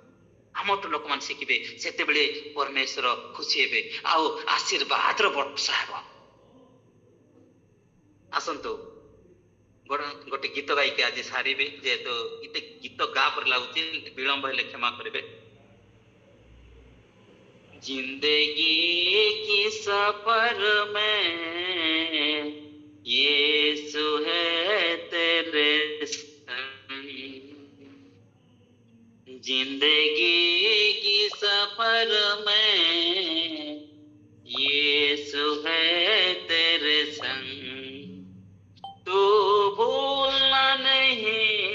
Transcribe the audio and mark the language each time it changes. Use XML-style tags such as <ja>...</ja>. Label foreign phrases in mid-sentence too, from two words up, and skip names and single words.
<or>ଆମଠୁ ଲୋକମାନେ ଶିଖିବେ, ସେତେବେଳେ ପରମେଶ୍ୱର ଖୁସି ହେବେ, ଆଉ ଆଶୀର୍ବାଦର ବର୍ଷା ହେବ। ଆସନ୍ତୁ ଗୋଟେ ଗୀତ ଗାଇକି ଆଜି ସାରିବେ, ଯେହେତୁ ଏତେ ଗୀତ ଗା ପରି ଲାଗୁଛି, ବିଳମ୍ବ ହେଲେ କ୍ଷମା କରିବେ।</or> <hi>जिंदगी की सफर में यीशु है तेरे संग, जिंदगी की सफर में यीशु है तेरे संग, तू भूलना नहीं</hi>